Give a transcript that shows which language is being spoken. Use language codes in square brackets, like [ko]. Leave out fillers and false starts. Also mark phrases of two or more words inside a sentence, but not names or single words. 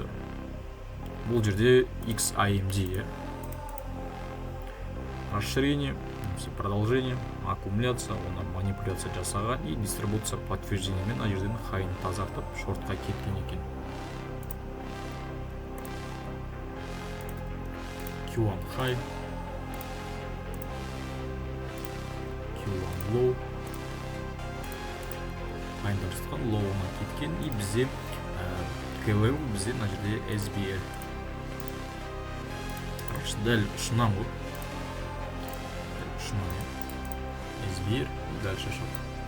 [kk] Бұл жерде XAMD, [ru] расширение, продолжение, аккумуляция, [kk] оны манипуляция жасаған [ru] и дистрибуция [kk] подтверждениемен мына жерден хайын тазартып шортқа кеткен екен. [en] Q1 high, Q1 low, [kk] хайнда жатқан лоуына кеткен, и бізде K-level бізде мына жерде SBL. Дәл ұшынан ғой. SBR дальше шығады.